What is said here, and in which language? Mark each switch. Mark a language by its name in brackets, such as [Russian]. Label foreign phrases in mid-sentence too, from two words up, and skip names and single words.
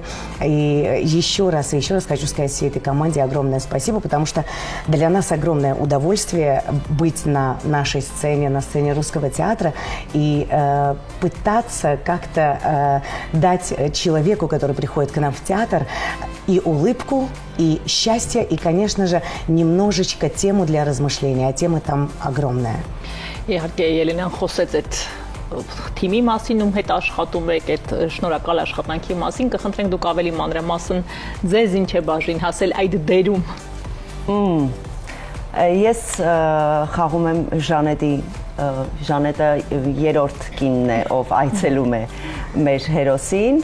[Russian] И еще раз хочу сказать всей этой команде огромное спасибо, потому что для нас огромное удовольствие быть на нашей сцене, на сцене Русского театра и пытаться как-то дать человеку, который приходит к нам в театр, и улыбку, и счастье, и, конечно же, немножечко тему для размышления, а тема там огромная. [Armenian] Իհարկե Ելենան խոսեց այդ թիմի մասին ում հետ աշխատում եք, այդ շնորհակալ աշխատանքի մասին, կխնդրենք դուք ավելի մանրամասն ձեզ ինչ է բաժին հասել այդ դերում։ Ես խաղում եմ Ժանետը երրորդ կինն է, ով այցելում է մեր հերոսին։